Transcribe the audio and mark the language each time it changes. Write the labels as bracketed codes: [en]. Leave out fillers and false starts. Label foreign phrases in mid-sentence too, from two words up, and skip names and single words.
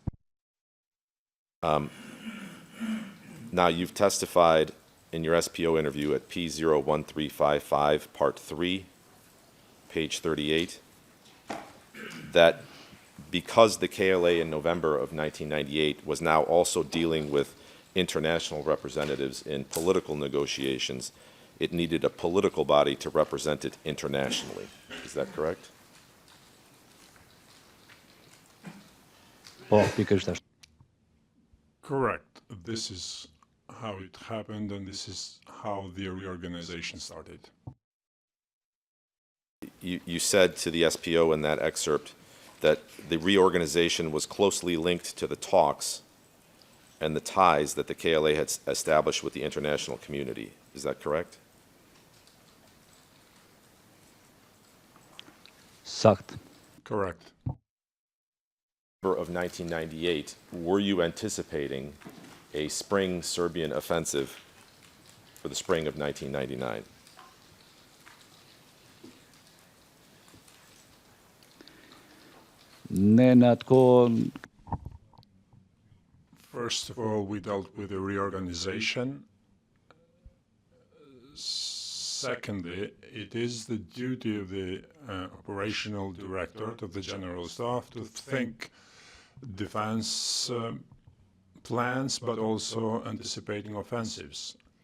[en] Now, you've testified in your SPO interview at P01355, Part 3, page 38, that because the KLA in November of 1998 was now also dealing with international representatives in political negotiations, it needed a political body to represent it internationally. Is that correct? [sq] Po, pikërisht ashtu. [en] Correct. This is how it happened, and this is how the reorganization started. You said to the SPO in that excerpt that the reorganization was closely linked to the talks and the ties that the KLA had established with the international community. Is that correct? [sq] Sakt. [en] Correct. Of 1998, were you anticipating a spring Serbian offensive for the spring of 1999? [sq] Ne në atë kohë [en] First of all, we dealt with the reorganization. Secondly, it is the duty of the operational director of the general staff to think defense plans, but also anticipating offensives.